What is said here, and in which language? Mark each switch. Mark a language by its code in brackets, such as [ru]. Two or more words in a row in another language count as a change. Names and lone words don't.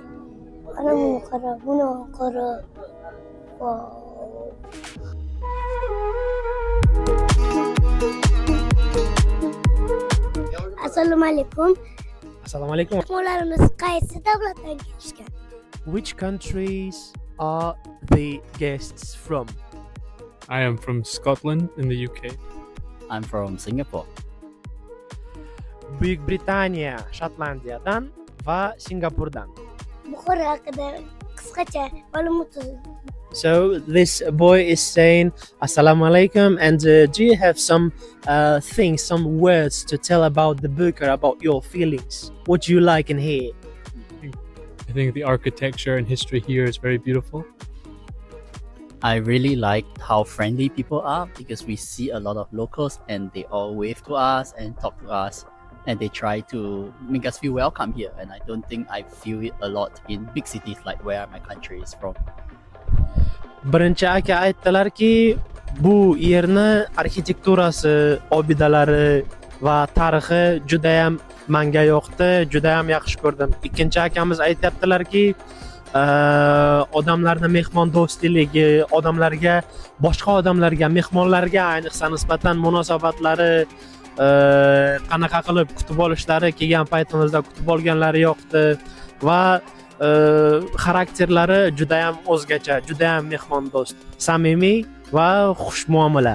[uz] Ana buni qara, buni qara. Assalomu alaykum. Assalomu alaykum. Mehmonlarimiz qaysi davlatdan kelishgan? [en] Which countries are the guests from? I am from Scotland in the UK. I'm from Singapore. [uz] Buyuk Britaniya, Shotlandiyadan va Singapurdan. Buxoro haqida qisqacha ma'lumot. [en] So this boy is saying [ar] السلام عليكم, [en] and do you have some things, some words to tell about the book or about your feelings? What do you like in here? I think the architecture and history here is very beautiful. I really like how friendly people are because we see a lot of locals and they all wave to us and talk to us and they try to make us feel welcome here, and I don't think I feel it a lot in big cities like where my country is from. [uz] Birinchi aka aytdilarki, bu yerni arxitekturasi, obidalari va tarixi juda ham menga yoqdi, juda ham yaxshi ko'rdim. Ikkinchi akamiz aytibdilarki, odamlarni mehmondo'stligi, odamlarga, boshqa odamlarga, mehmonlarga ayniqsa nisbatan munosabatlari, qanaqa qilib kutib olishlari, kelgan paytimizda kutib olganlari yoqdi va xarakterlari juda ham o'zgacha, juda ham mehmondo'st, samimiy va xushmuomala.